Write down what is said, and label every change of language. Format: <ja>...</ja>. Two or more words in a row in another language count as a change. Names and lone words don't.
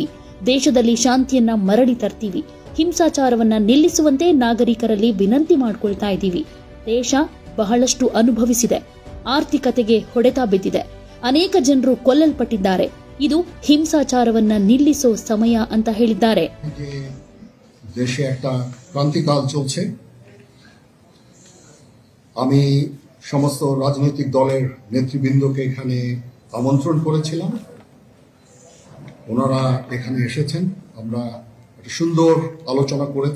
<kn>ದೇಶದಲ್ಲಿ ಶಾಂತಿಯನ್ನ ಮರಳಿ ತರ್ತೀವಿ. ಹಿಂಸಾಚಾರವನ್ನ ನಿಲ್ಲಿಸುವಂತೆ ನಾಗರಿಕರಲ್ಲಿ ವಿನಂತಿ ಮಾಡಿಕೊಳ್ತಾ ಇದ್ದೀವಿ. ದೇಶ ಬಹಳಷ್ಟು ಅನುಭವಿಸಿದೆ. ಆರ್ಥಿಕತೆಗೆ ಹೊಡೆತ ಬಿದ್ದಿದೆ. ಅನೇಕ ಜನರು ಕೊಲ್ಲಲ್ಪಟ್ಟಿದ್ದಾರೆ. ಇದು ಹಿಂಸಾಚಾರವನ್ನ ನಿಲ್ಲಿಸೋ ಸಮಯ ಅಂತ ಹೇಳಿದ್ದಾರೆ.</kn> <bn>দেশে একটা ক্রান্তিকাল চলছে। আমি সমস্ত রাজনৈতিক দলের নেতৃবৃন্দকে এখানে আমন্ত্রণ করেছিলাম। ওনারা এখানে এসেছেন। আমরা একটা সুন্দর আলোচনা করেছি।</bn>